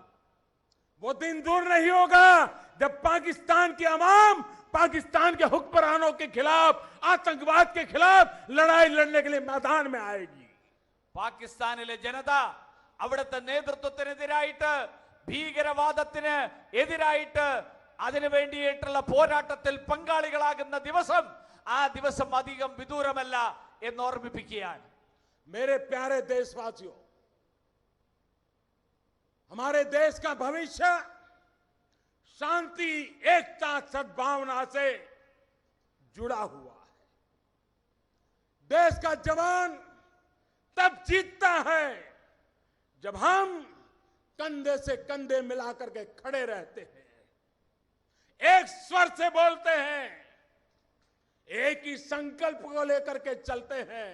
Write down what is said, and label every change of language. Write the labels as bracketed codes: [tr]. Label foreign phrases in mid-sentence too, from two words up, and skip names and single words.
[hi] वो दिन दूर नहीं होगा जब पाकिस्तान की आवाम पाकिस्तान के हुक्मरानों के खिलाफ, आतंकवाद के खिलाफ लड़ाई लड़ने के लिए मैदान में आएगी. [ml] പാകിസ്ഥാനിലെ ജനത അവിടുത്തെ നേതൃത്വത്തിനെതിരായിട്ട്, ഭീകരവാദത്തിന് എതിരായിട്ട്, അതിനു വേണ്ടിയിട്ടുള്ള പോരാട്ടത്തിൽ പങ്കാളികളാകുന്ന ദിവസം, ആ ദിവസം അധികം വിദൂരമല്ല എന്ന് ഓർമ്മിപ്പിക്കുകയാണ്. [hi] मेरे प्यारे देशवासियों, हमारे देश का भविष्य शांति, एकता, सद्भावना से जुड़ा हुआ है। देश का जवान तब जीतता है जब हम कंधे से कंधे मिलाकर के खड़े रहते हैं, एक स्वर से बोलते हैं, एक ही संकल्प को लेकर के चलते हैं।